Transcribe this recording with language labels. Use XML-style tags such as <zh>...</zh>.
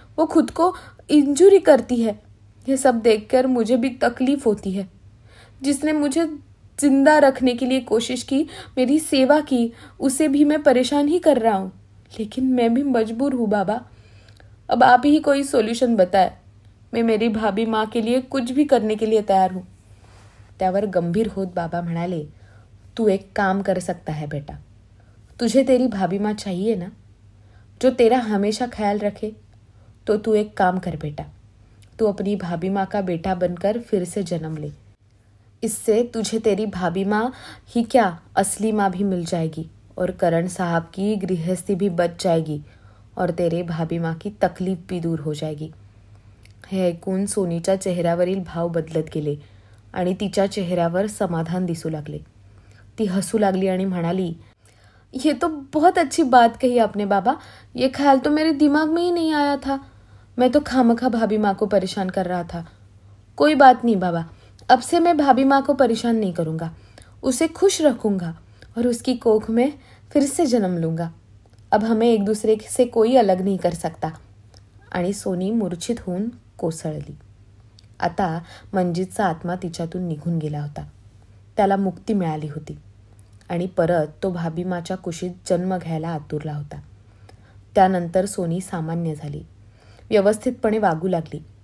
<hi>वो खुद को इंजुरी करती है. ये सब देखकर मुझे भी तकलीफ होती है. जिसने मुझे जिंदा रखने के लिए कोशिश की, मेरी सेवा की, उसे भी मैं परेशान ही कर रहा हूँ. लेकिन मैं भी मजबूर हूँ बाबा. अब आप ही कोई सोल्यूशन बताए. मैं मेरी भाभी माँ के लिए कुछ भी करने के लिए तैयार हूँ.</hi> <mr>त्यावर गंभीर होत बाबा म्हणाले,</mr> <hi>तू एक काम कर सकता है बेटा. तुझे तेरी भाभी माँ चाहिए ना, जो तेरा हमेशा ख्याल रखे. तो तू एक काम कर बेटा, तू अपनी भाभी माँ का बेटा बनकर फिर से जन्म ले. इससे तुझे तेरी भाभी माँ ही क्या, असली माँ भी मिल जाएगी और करण साहब की गृहस्थी भी बच जाएगी और तेरे भाभी माँ की तकलीफ भी दूर हो जाएगी.</hi> <mr>हे ऐकून सोनीच्या चेहऱ्यावरील भाव बदलत गेले आणि तिच्या चेहऱ्यावर समाधान दिसू लागले. ती हसू लागली आणि म्हणाली,</mr> <hi>ये तो बहुत अच्छी बात कही आपने बाबा. ये ख्याल तो मेरे दिमाग में ही नहीं आया था. मैं तो खामखा भाभी माँ को परेशान कर रहा था. कोई बात नहीं बाबा, अब से मैं भाभी माँ को परेशान नहीं करूँगा. उसे खुश रखूँगा और उसकी कोख में फिर से जन्म लूँगा. अब हमें एक दूसरे से कोई अलग नहीं कर सकता.</hi> <mr>आणि सोनी मूर्छित होऊन कोसळली. आता मंजितचा आत्मा तिच्यातून निघून गेला होता. त्याला मुक्ती मिळाली होती. आणि परत तो भाभीमाच्या कुशीत जन्म घ्यायला आतुरला होता. त्यानंतर सोनी सामान्य झाली, व्यवस्थितपणे वागू लागली.</mr>